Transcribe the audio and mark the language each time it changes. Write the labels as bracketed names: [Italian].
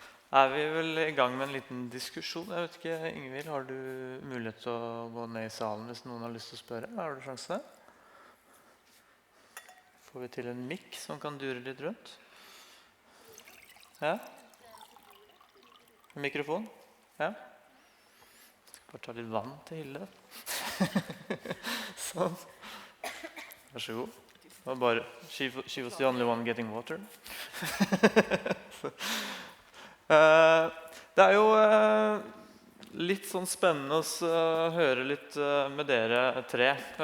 [Norwegian] Da vi vel i gang med en liten diskusjon. Jeg vet ikke, Ingvild, har du mulighet til å gå ned i salen hvis noen har lyst til å spørre? Har du sjanse? Får vi til en mikk som kan dure litt rundt? Ja? En mikrofon? Ja? Bare ta litt vann til Hilde. Sånn. Vær så god. [English] Bare, she was the only one getting water. [Norwegian] Det er jo litt sånn spennende å høre litt med dere tre.